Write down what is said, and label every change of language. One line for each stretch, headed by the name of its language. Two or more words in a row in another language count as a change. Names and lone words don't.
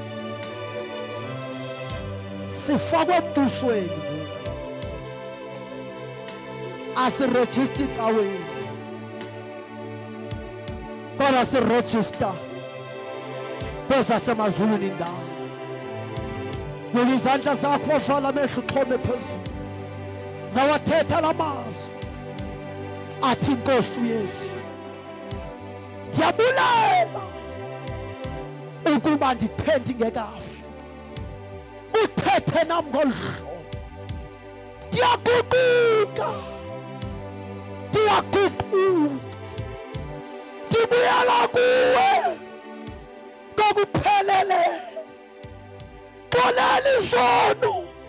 Xhosa: sifakwe embusweni asiregister icaweni kodwa siregister kwezasemazulwini indawo yona izandla zakho wavala amehlo uxhome phezulu zawathetha la mazwi athi Nkosi uYesu ndiyabulela ukuba ndithe ndingekafi uthethe nam ngolu hlobo ndiyaguquka ndibuyela kuwe kokuphelele xolela izono